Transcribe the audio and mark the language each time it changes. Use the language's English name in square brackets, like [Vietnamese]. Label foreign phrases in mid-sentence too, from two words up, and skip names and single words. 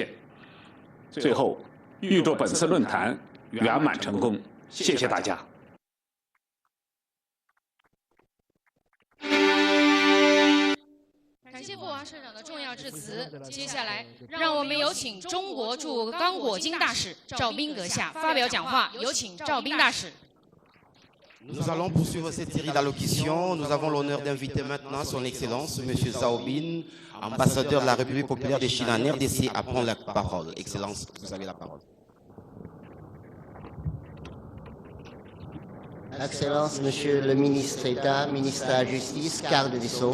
[Chinese] 最后，预祝本次论坛圆满成功，谢谢大家。感谢布王社长的重要致辞。接下来，让我们有请中国驻刚果金大使赵斌阁下发表讲话。有请赵斌大使。 [French] Nous allons poursuivre cette série d'allocutions. Nous avons l'honneur d'inviter maintenant son Excellence, M. Zhao Bin, ambassadeur de la République populaire de Chine en RDC, à prendre la parole. Excellence, vous avez la parole. Excellence, Monsieur le ministre d'État, ministre de la Justice, garde des Sceaux.